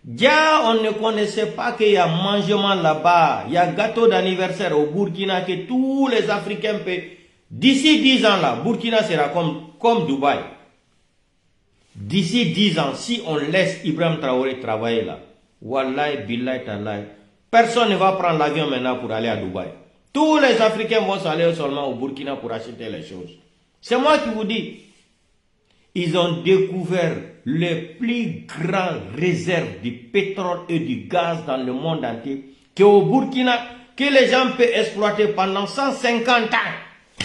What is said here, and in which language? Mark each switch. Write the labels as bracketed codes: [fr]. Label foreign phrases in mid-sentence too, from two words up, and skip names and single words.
[fr] Déjà, on ne connaissait pas qu'il y a mangement là-bas, il y a gâteau d'anniversaire au Burkina que tous les Africains peuvent. D'ici 10 ans là, Burkina sera comme Dubaï. D'ici 10 ans, si on laisse Ibrahim Traoré travailler là, [ar] wallahi, billahi, tallahi, [fr] personne ne va prendre l'avion maintenant pour aller à Dubaï. Tous les Africains vont s'aller seulement au Burkina pour acheter les choses. C'est moi qui vous dis. Ils ont découvert les plus grandes réserves de pétrole et du gaz dans le monde entier qu'au Burkina, que les gens peuvent exploiter pendant 150 ans.